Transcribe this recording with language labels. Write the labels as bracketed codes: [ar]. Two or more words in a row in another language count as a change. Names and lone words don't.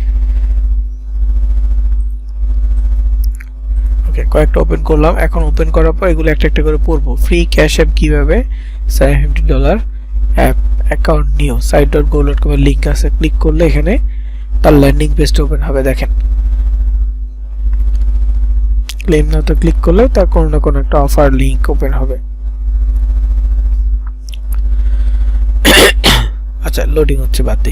[bn] ওকে, কয়েকটা ওপেন করলাম। এখন ওপেন করার পর এগুলো একটা একটা করে পড়বো। [en] free cash app [bn] কিভাবে, $750 [en] app account new, [bn] site.go.com এর লিংক আছে, ক্লিক করলে এখানে তার [en] landing pageটা [bn] ওপেন হবে। দেখেন [en] claim now [bn] তো ক্লিক করলে তার কোনো না কোনো একটা [en] offer link [bn] ওপেন হবে। আচ্ছা লোডিং হচ্ছে, বাদ দিই।